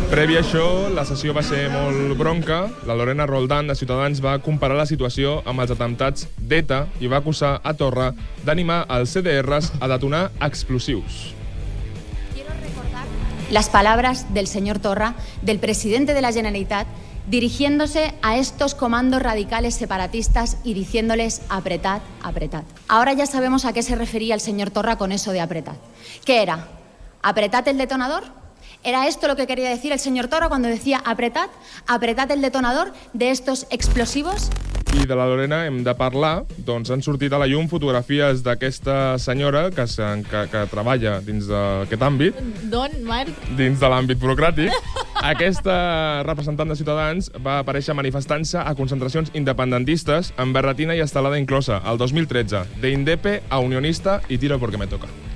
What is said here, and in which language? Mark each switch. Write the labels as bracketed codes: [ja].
[ca] Previ a això, la sessió va ser molt bronca. La Lorena Roldán, de Ciutadans, va comparar la situació amb els atemptats d'ETA i va acusar a Torra d'animar els CDRs a detonar explosius. [es] Las palabras del señor Torra, del presidente de la Generalitat, dirigiéndose a estos comandos radicales separatistas y diciéndoles apretad, apretad. Ahora ya sabemos a qué se refería el señor Torra con eso de apretad. ¿Qué era? ¿Apretad el detonador? ¿Era esto lo que quería decir el señor Torra cuando decía apretad? ¿Apretad el detonador de estos explosivos? [ca] I de la Lorena hem de parlar. Doncs han sortit a la llum fotografies d'aquesta senyora que treballa dins d'aquest àmbit, D'on, Marc? dins de l'àmbit burocràtic. Aquesta representant de Ciutadans va aparèixer manifestant-se a concentracions independentistes amb berretina i estelada inclosa, el 2013, de Indepe a Unionista i [es] tiro porque me toca.